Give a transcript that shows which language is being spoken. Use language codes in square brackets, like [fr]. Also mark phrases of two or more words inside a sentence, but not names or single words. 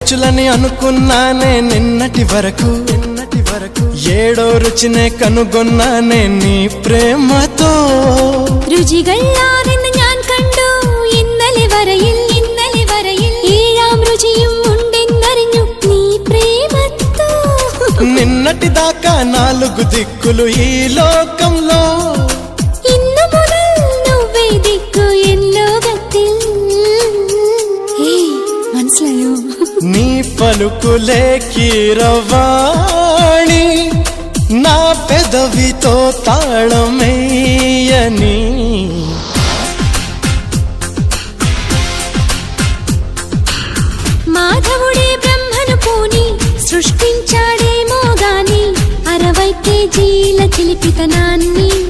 [te] రుచులని అనుకున్నానే నిన్నటి వరకు ఏడో రుచినే కనుగొన్నానే నీ ప్రేమతో [ml] രുചികളാണെന്ന് ഞാൻ കണ്ടു ഇന്നലെ വരയിൽ ഏഴാം രുചിയും ഉണ്ടെന്നറിഞ്ഞു നീ പ്രേമത്തോ [te] నిన్నటి దాకా నాలుగు దిక్కులు ఈ లోకంలో [ml] ഇന്നു മുതൽ [te] నువ్వే దిక్కు [ml] ఎల్లోగത്തിൽ മനസ്സിലായോ [te] నీ పలుకులే కీరవాణి నా పెదవితో తాళమేయని మాధవుడే బ్రహ్మను పూని సృష్టించాడేమో గాని 60 కేజీల చిలిపితనాన్ని